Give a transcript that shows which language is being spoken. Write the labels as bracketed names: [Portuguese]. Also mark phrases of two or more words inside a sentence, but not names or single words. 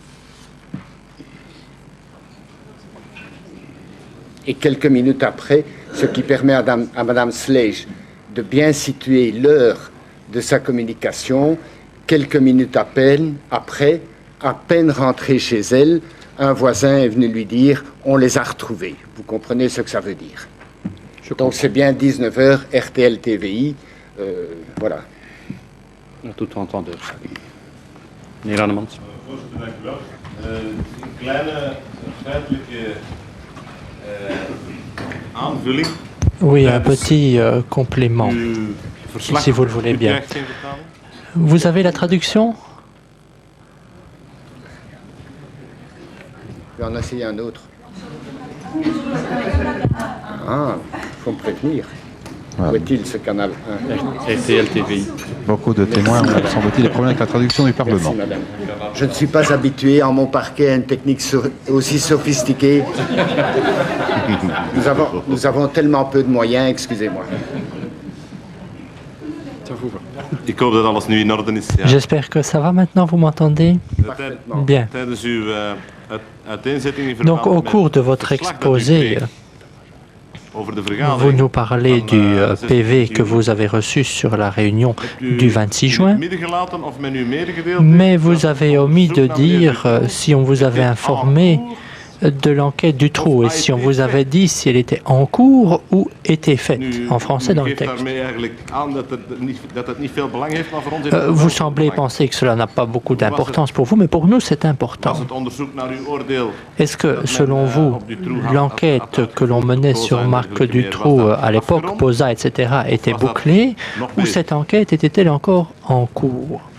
[French] Et quelques minutes après, ce qui permet à Madame Slage de bien situer l'heure de sa communication, quelques minutes à peine rentrée chez elle, un voisin est venu lui dire « On les a retrouvés ». Vous comprenez ce que ça veut dire. Donc c'est bien 19h, RTL TVI, voilà. Tout entendu. [Dutch] Meneer Annemans. Voorzitter, dank u wel. Een kleine feitelijke aanvulling. [French] Oui, un petit complément, si vous le voulez bien. Vous avez la traduction? Je vais en essayer un autre. Ah, il faut me prévenir. Où est-il ce canal 1 RTL TVI. Beaucoup de témoins ont, semble-t-il, des problèmes avec la traduction du Parlement. Merci, madame. Je ne suis pas habitué en mon parquet à une technique aussi sophistiquée. Nous avons tellement peu de moyens, excusez-moi. [Dutch] Ik hoop dat alles nu in orde is. Ja. [French] J'espère que ça va maintenant, vous m'entendez? Bien. [Dutch] Tijdens uw uiteenzetting in [French] Donc, [Dutch] verband [French] au cours de votre [Dutch] met het verslag dat u [French] exposé, [Dutch] kreeg over de [French] vous [Dutch] vergadering [French] nous parlez [Dutch] van, [French] du [Dutch] 16 [French] PV que [Dutch] juni. [French] vous avez reçu sur la réunion [Dutch] Hebt u [French] du 26 [Dutch] in [French] juin, [Dutch] het midden gelaten of men u medegedeeld [French] mais [Dutch] heeft [French] vous [Dutch] dat [French] avez [Dutch] op [French] omis [Dutch] zoek [French] de [Dutch] naar meneer [French] dire [Dutch] Ducrot [French] si on vous avait [Dutch] en [French] informé cours de l'enquête du trou et si on vous avait dit si elle était en cours ou était faite, en français dans le texte. Vous semblez penser que cela n'a pas beaucoup d'importance pour vous, mais pour nous c'est important. Est-ce que, selon vous, l'enquête que l'on menait sur Marc Dutroux à l'époque, POSA, etc., était bouclée ou cette enquête était-elle encore en cours?